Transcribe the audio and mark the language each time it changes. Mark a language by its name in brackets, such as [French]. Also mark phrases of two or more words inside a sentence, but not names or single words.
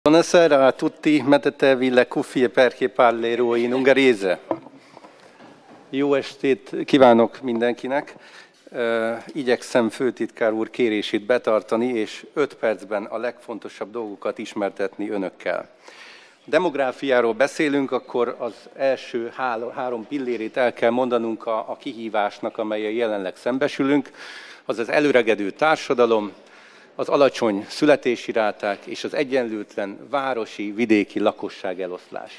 [Italian] Buonasera a tutti, mettetevi le cuffie perché parlerò in ungherese. [Hungarian] Jó estét kívánok mindenkinek! Igyekszem főtitkár úr kérését betartani, és 5 percben a legfontosabb dolgokat ismertetni önökkel. Demográfiáról beszélünk, akkor az első 3 pillérét el kell mondanunk a kihívásnak, amellyel jelenleg szembesülünk, az az előregedő társadalom, az alacsony születési ráták és az egyenlőtlen városi-vidéki lakosság eloszlás.